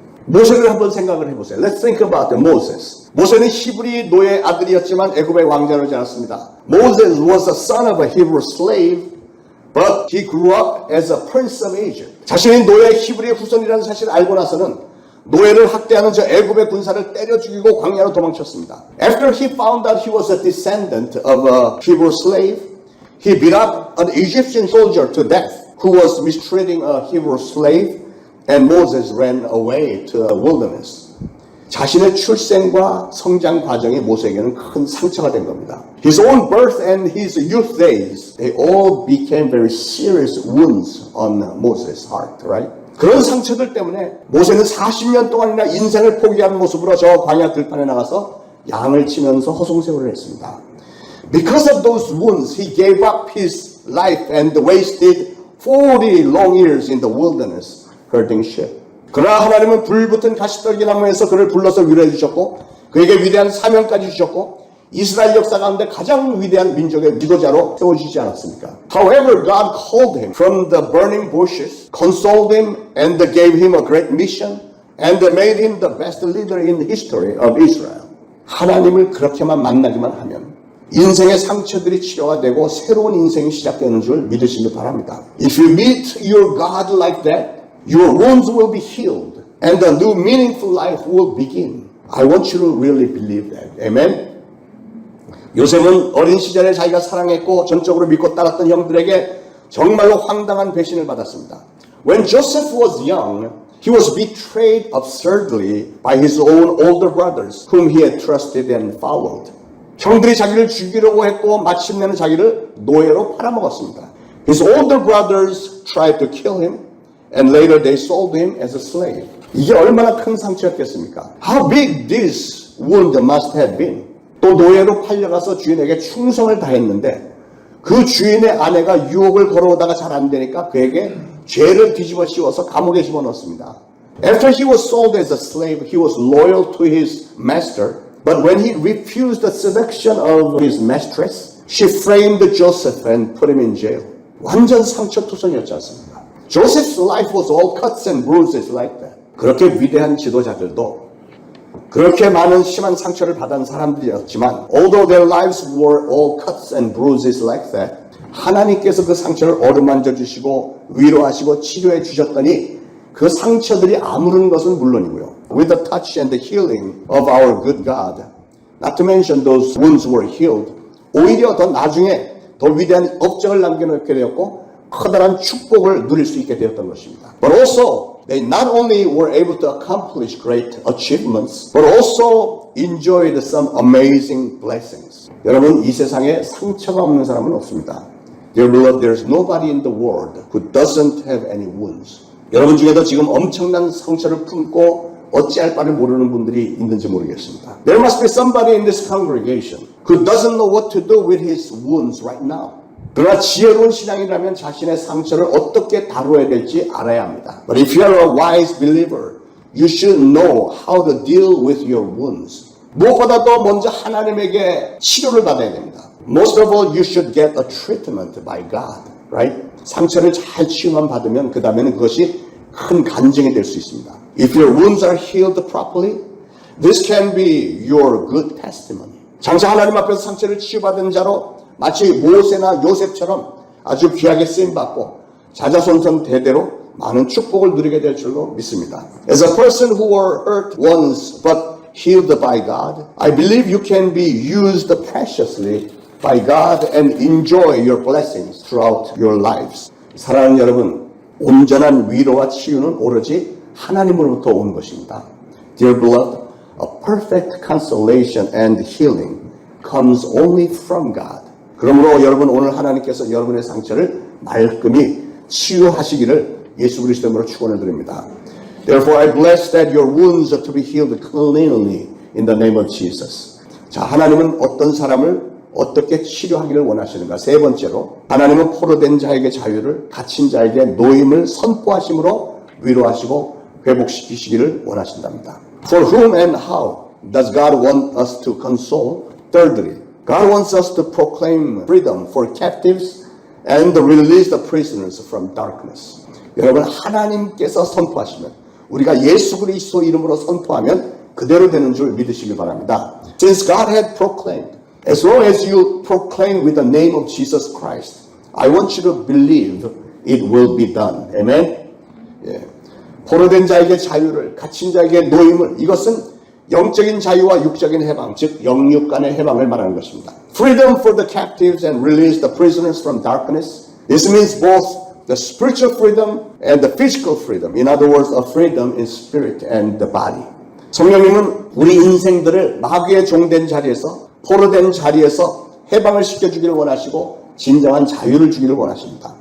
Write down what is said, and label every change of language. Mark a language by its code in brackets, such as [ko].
[ko] 모세를 한번 생각을 해보세요. [en] Let's think about Moses. [ko] 모세는 히브리 노예 아들이었지만 애굽의 왕자로 자랐습니다. [en] Moses was the son of a Hebrew slave, but he grew up as a prince of Egypt. [ko] 자신이 노예 히브리의 후손이라는 사실을 알고 나서는 노예를 학대하는 저 애굽의 군사를 때려 죽이고 광야로 도망쳤습니다. [en] After he found out he was a descendant of a Hebrew slave, he beat up an Egyptian soldier to death. who was mistreating a Hebrew slave, and Moses ran away to the wilderness. [ko] 자신의 출생과 성장 과정이 모세에게는 큰 상처가 된 겁니다. [en] His own birth and his youth days, they all became very serious wounds on Moses' heart, right? [ko] 그런 상처들 때문에 모세는 40년 동안이나 인생을 포기한 모습으로 저 광야 들판에 나가서 양을 치면서 허송세월을 했습니다. [en] Because of those wounds, he gave up his life and wasted 40 long years in the wilderness herding sheep. [ko] 그러나 하나님은 불붙은 가시떨기 나무에서 그를 불러서 위로해 주셨고 그에게 위대한 사명까지 주셨고 이스라엘 역사 가운데 가장 위대한 민족의 지도자로 세워주시지 않았습니까? [en] However, God called him from the burning bushes, consoled him, and gave him a great mission, and made him the best leader in the history of Israel. [ko] 하나님을 그렇게만 만나기만 하면 인생의 상처들이 치료가 되고 새로운 인생이 시작되는 줄 믿으시기 바랍니다. [en] If you meet your God like that, your wounds will be healed and a new meaningful life will begin. I want you to really believe that. Amen? [ko] 요셉은 어린 시절에 자기가 사랑했고 전적으로 믿고 따랐던 형들에게 정말로 황당한 배신을 받았습니다. [en] When Joseph was young, he was betrayed absurdly by his own older brothers, whom he had trusted and followed. [ko] 형들이 자기를 죽이려고 했고 마침내는 자기를 노예로 팔아먹었습니다. [en] His older brothers tried to kill him, and later they sold him as a slave. [ko] 이게 얼마나 큰 상처였겠습니까? [en] How big this wound must have been. [ko] 또 노예로 팔려가서 주인에게 충성을 다했는데 그 주인의 아내가 유혹을 걸어오다가 잘 안 되니까 그에게 죄를 뒤집어 씌워서 감옥에 집어넣었습니다. [en] After he was sold as a slave, he was loyal to his master. But when he refused the seduction of his mistress, she framed Joseph and put him in jail. [ko] 완전 상처투성이었지 않습니까? [en] Joseph's life was all cuts and bruises like that. [ko] 그렇게 위대한 지도자들도 그렇게 많은 심한 상처를 받은 사람들이었지만 [en] although their lives were all cuts and bruises like that, [ko] 하나님께서 그 상처를 어루만져 주시고 위로하시고 치료해 주셨더니 그 상처들이 아무른 것은 물론이고요. [en] With the touch and the healing of our good God, not to mention those wounds were healed, [ko] 오히려 더 나중에 더 위대한 업적을 남겨놓게 되었고 커다란 축복을 누릴 수 있게 되었던 것입니다. [en] But also, they not only were able to accomplish great achievements, but also enjoyed some amazing blessings. [ko] 여러분, 이 세상에 상처가 없는 사람은 없습니다. [en] Dear beloved, there's nobody in the world who doesn't have any wounds. [ko] 여러분 중에도 지금 엄청난 상처를 품고 어찌할 바를 모르는 분들이 있는지 모르겠습니다. [en] There must be somebody in this congregation who doesn't know what to do with his wounds right now. [ko] 그러나 지혜로운 신앙이라면 자신의 상처를 어떻게 다루어야 될지 알아야 합니다. [en] But if you are a wise believer, you should know how to deal with your wounds. [ko] 무엇보다도 먼저 하나님에게 치료를 받아야 됩니다. [en] Most of all, you should get a treatment by God, right? [ko] 상처를 잘 치유만 받으면 그 다음에는 그것이 큰 간증이 될 수 있습니다. [en] If your wounds are healed properly, this can be your good testimony. [ko] 장차 하나님 앞에서 상처를 치유받은 자로 마치 모세나 요셉처럼 아주 귀하게 쓰임받고 자자손손 대대로 많은 축복을 누리게 될 줄로 믿습니다. [en] As a person who were hurt once but healed by God, I believe you can be used preciously by God and enjoy your blessings throughout your lives. [ko] 사랑하는 여러분, 온전한 위로와 치유는 오로지 하나님으로부터 온 것입니다. [en] Dear beloved, a perfect consolation and healing comes only from God. [ko] 그러므로 여러분 오늘 하나님께서 여러분의 상처를 말끔히 치유하시기를 예수 그리스도 이름으로 축원을 드립니다. [en] Therefore I bless that your wounds are to be healed cleanly in the name of Jesus. [ko] 자, 하나님은 어떤 사람을 어떻게 치료하기를 원하시는가? 세 번째로 하나님은 포로된 자에게 자유를, 갇힌 자에게 노임을 선포하심으로 위로하시고 회복시키시기를 원하신답니다. [en] For whom and how does God want us to console? Thirdly, God wants us to proclaim freedom for captives and release the prisoners from darkness. [ko] 여러분, 하나님께서 선포하시면 우리가 예수 그리스도 이름으로 선포하면 그대로 되는 줄 믿으시길 바랍니다. [en] Since God had proclaimed, as long as you proclaim with the name of Jesus Christ, I want you to believe it will be done. Amen? 예. [ko] 포로된 자에게 자유를, 갇힌 자에게 노임을, 이것은 영적인 자유와 육적인 해방, 즉 영육 간의 해방을 말하는 것입니다. [en] Freedom for the captives and release the prisoners from darkness. This means both the spiritual freedom and the physical freedom. In other words, a freedom in spirit and the body. [ko] 성령님은 우리 인생들을 마귀의 종된 자리에서, 포로된 자리에서 해방을 시켜주기를 원하시고 진정한 자유를 주기를 원하십니다.